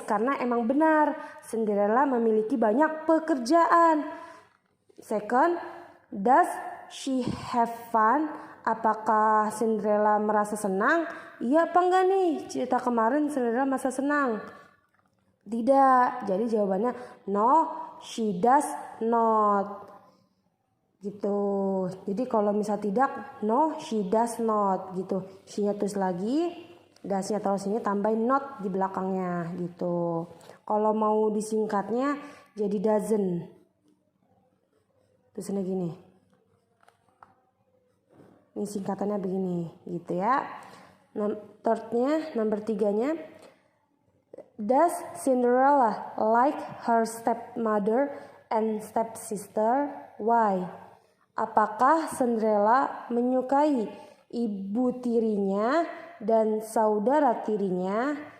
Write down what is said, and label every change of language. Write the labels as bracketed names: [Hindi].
[Indonesian] Karena emang benar Cinderella memiliki banyak pekerjaan. [English] Second, does she have fun? [Indonesian] Apakah Cinderella merasa senang? Iya apa enggak nih? Cerita kemarin Cinderella merasa senang. Tidak. Jadi jawabannya [English] no, she does not. [Indonesian] Gitu. Jadi kalau misal tidak, [English] no, she does not [Indonesian] gitu. She-nya tulis lagi. dasnya taruh sini, tambahin not di belakangnya gitu. Kalau mau disingkatnya jadi doesn't. Tulisannya gini. Ini singkatannya begini gitu ya. Thirdnya, number 3-nya. [English] Does Cinderella like her stepmother and stepsister? Why? [Indonesian] Apakah Cinderella menyukai ibu tirinya dan saudara tirinya?